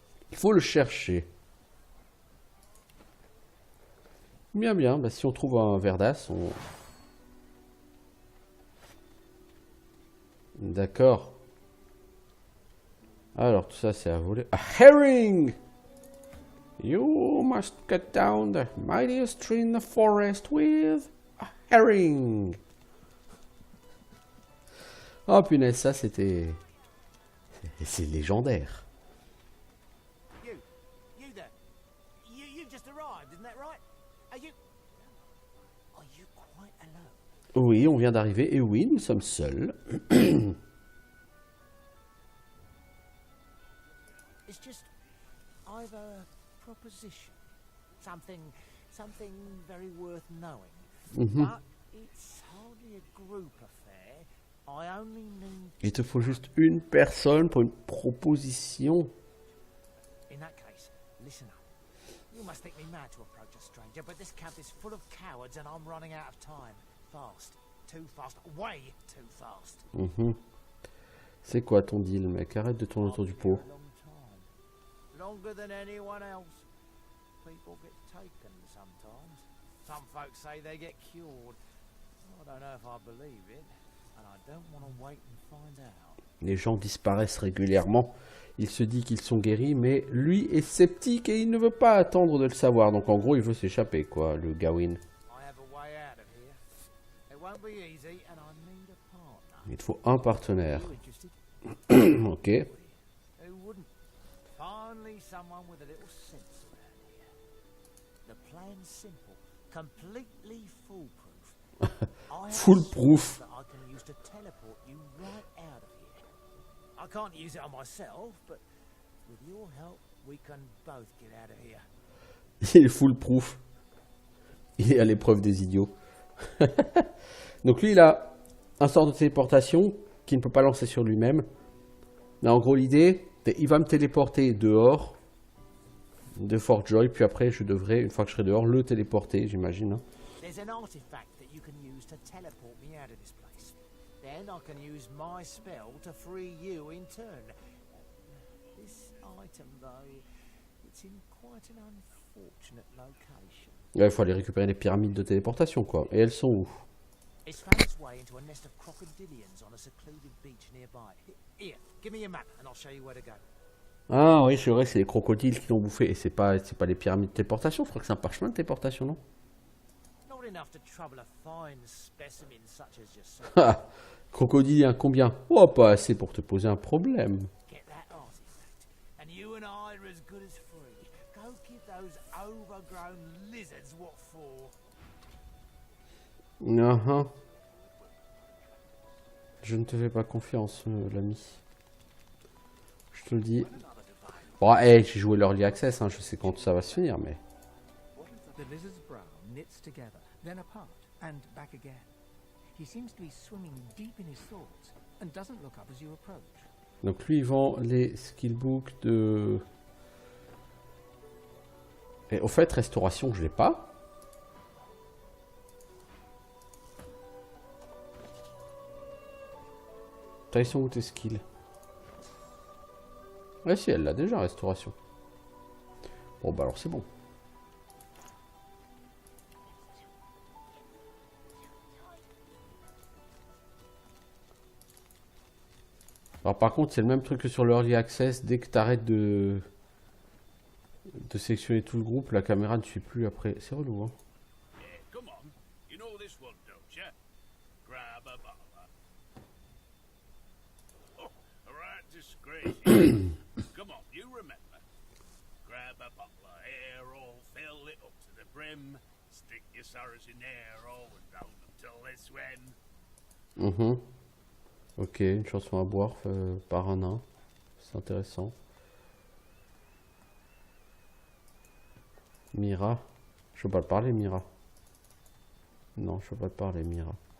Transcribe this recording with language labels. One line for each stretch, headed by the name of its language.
French: Il faut le chercher. Bien, bien. Bah, si on trouve un Verdas, on... D'accord. Alors, tout ça, c'est à voler.
English: A herring! You must cut down the mightiest tree in the forest with a herring.
French: Oh punaise, ça c'était... C'est légendaire.
English: You there. You've just arrived, isn't that right? Are you quite alone?
French: Oui, on vient d'arriver. Et oui, nous sommes seuls.
English: It's just I've a proposition. Something very worth knowing. But it's hardly a group affair. I only need.
French: Il te faut juste une personne pour une proposition.
English: In that case, listen up. You must think me mad to approach a stranger, but this camp is full of cowards and I'm running out of time. Fast. Too fast. Way too fast.
French: C'est quoi ton deal, mec? Arrête de tourner autour du pot.
English: A long time. Longer than anyone else. People get taken sometimes. Some folks say they get cured. I don't know if I believe it, and I don't want to wait and find out.
French: Les gens disparaissent régulièrement. Il se dit qu'ils sont guéris, mais lui est sceptique et il ne veut pas attendre de le savoir. Donc en gros, il veut s'échapper, quoi, le Gawain.
English: I have a way out of here. It won't be easy, and I need a partner.
French: Il te faut un partenaire.
English: You interested? Ok. Who wouldn't? Finally, someone with a little sense around here. The plan's simple, completely foolproof. I have Foolproof. that I can use to teleport you right out of here. I can't use it on myself, but with your help, we can both get out of here.
French: Il est foolproof. Il est à l'épreuve des idiots. Donc lui, il a un sort de téléportation qu'il ne peut pas lancer sur lui-même. Mais en gros, l'idée, c'est il va me téléporter dehors de Fort Joy, puis après, je devrais, une fois que je serai dehors, le téléporter, j'imagine. Hein.
English: There's an artifact that you can use to teleport me out of this place. Then I can use my spell to free you in turn. This item, though, it's in quite an unfortunate location.
French: Là, il faut aller récupérer les pyramides de téléportation, quoi. Et elles sont où?
English: It's found its way into a nest of crocodilians on a secluded beach nearby. Here, give me your map and I'll show you where to go.
French: Ah oui, c'est vrai, c'est les crocodiles qui l'ont bouffé. Et c'est pas les pyramides de téléportation, je crois que c'est un parchemin de téléportation, non?
English: Not enough to trouble a fine specimen such as yourself.
French: Ah, crocodile, combien? Oh, pas assez pour te poser un problème.
English: Get that artifact, and you and I are as good as free. Go give those overgrown lizards what for.
French: Je ne te fais pas confiance, l'ami. Je te le dis. Bon, hey, j'ai joué l'Early Access, hein, je sais quand ça va se finir, mais...
English: The lizard's brow knits together, then apart, and back again. He seems to be swimming deep in his thoughts, and doesn't look up as you approach.
French: Donc lui, il vend les skillbooks de... Et au fait, restauration, je l'ai pas. Ils sont où tes skills? Ouais, si, elle l'a déjà, restauration. Bon, bah alors c'est bon. Alors par contre, c'est le même truc que sur le Early Access. Dès que tu arrêtes de sélectionner tout le groupe, la caméra ne suit plus après. C'est relou, hein.
English: Come on, you know this one, don't you? Grab a bottle. Oh, a right disgrace. Come on, you remember. Grab a bottle of ale, fill it up to the brim, stick your sorrows in there, and down until they swim.
French: Ok, une chanson à boire par un nain. C'est intéressant. Mira. Je peux pas te parler, Mira. Non, je peux pas te parler, Mira.